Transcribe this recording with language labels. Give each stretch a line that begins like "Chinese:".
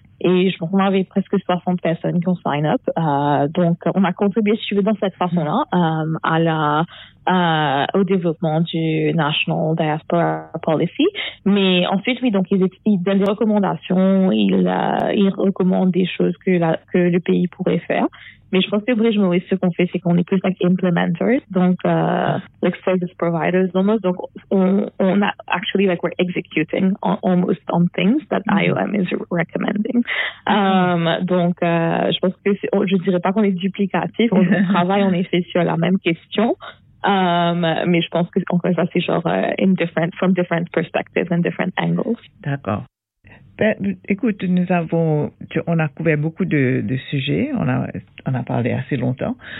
French: Et je pense qu'on avait presque 60 personnes qui ont sign-up. Donc, on a contribué, si tu veux, dans cette façon-là, au développement du National Diaspora Policy. Mais ensuite, oui, donc, ils donnent des recommandations, ils recommandent des choses que le pays pourrait faire. Mais je pense que Bridge Maurice, ce qu'on fait, c'est qu'on est plus
English: like implementers, donc like service providers almost.
French: Donc, on a
English: actually like we're executing almost on things that IOM is recommending.
French: Donc, je pense que je dirais pas qu'on est duplicatif. On travaille en effet sur la même question, mais je pense que encore ça c'est genre
English: in different from different perspectives and different angles.
French: D'accord. Ben, écoute, on a couvert beaucoup de sujets, on a parlé assez longtemps.